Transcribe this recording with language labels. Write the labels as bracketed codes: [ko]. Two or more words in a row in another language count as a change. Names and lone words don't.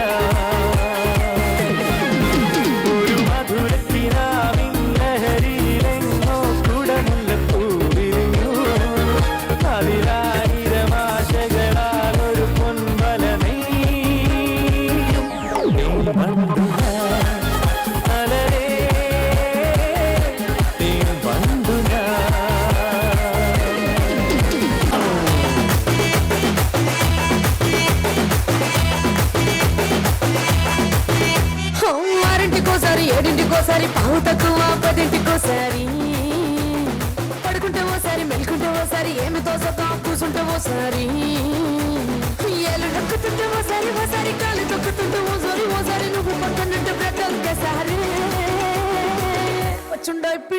[ml] ഒരു മധുരത്തിനാവിൻ ലഹരിയിലെങ്ങോ കുടമുല്ലപ്പൂ വിരിഞ്ഞു അതിലായിരം ആശകളാലൊരു പൊൻവല തേൻ വണ്ടു മലരേ തേൻ വണ്ടു [te] ఆరింటికోసారి ఏడింటికోసారి పావు తక్కువ పదింటికోసారి పడుకుంటే ఓసారి మెలుకుంటే ఓసారి ఏమి తోసతో కూసుంటే ఓసారి ఏళ్ళు నొక్కుతుంటే ఓసారి ఓసారి కాలు తొక్కుతుంటే ఓసారి నువ్వు పక్కనుంటే బ్రతొక్కసారి వచ్చుండాయి